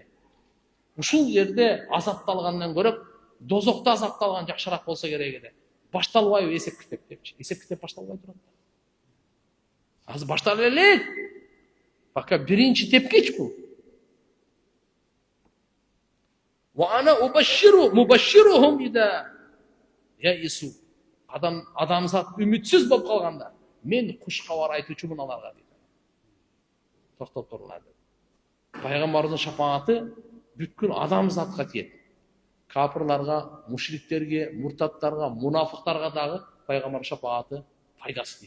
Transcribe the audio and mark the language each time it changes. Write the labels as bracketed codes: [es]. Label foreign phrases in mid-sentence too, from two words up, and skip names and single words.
[ky] Ушул жерде азапталгандан көрөп, дозокто азапталган жакшыраак болсо керек эле. Башталбайбы эсеп китеп депчи. Эсеп китеп башталбай турат. Азыр башталып элек. Пока биринчи тепкич бул. [ar] وأنا مبشرهم إذا أيسوا. [ky] Адамзат үмүтсүз болуп калганда, мен куш кабар айтуучумун аларга дейт. Токтоп туруңар. Пайгамбарыбыздын шафааты бүткүл адамзатка тиет. Капырларга, мушриктерге, муртаттарга, мунафыктарга дагы пайгамбар шафааты пайдасы тиет.